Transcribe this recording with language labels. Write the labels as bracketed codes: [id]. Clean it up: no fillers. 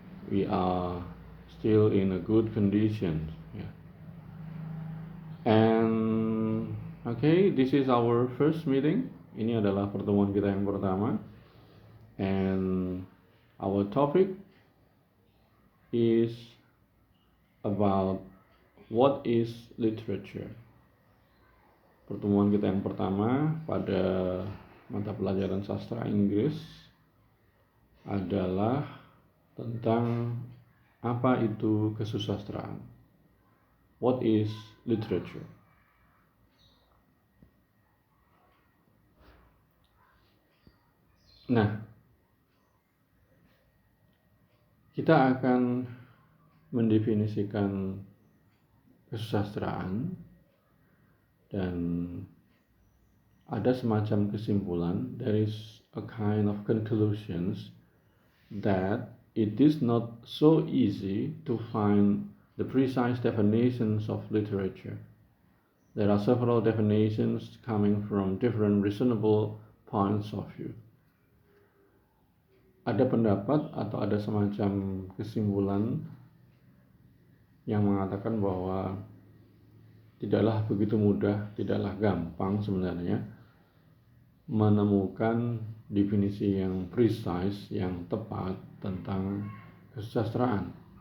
[en] We are still in a good condition. Yeah. And okay, this is our first meeting. [id] Ini adalah pertemuan kita yang pertama. [en] And our topic is about what is literature. [id] Pertemuan kita yang pertama pada mata pelajaran sastra Inggris adalah tentang apa itu kesusastraan. [en] What is literature? [id] Nah, kita akan mendefinisikan kesusastraan dan ada semacam kesimpulan. [en] There is a kind of conclusions that it is not so easy to find the precise definitions of literature. There are several definitions coming from different reasonable points of view. [id] Ada pendapat atau ada semacam kesimpulan yang mengatakan bahwa tidaklah begitu mudah, tidaklah gampang sebenarnya menemukan definisi yang precise, yang tepat tentang kesusastraan.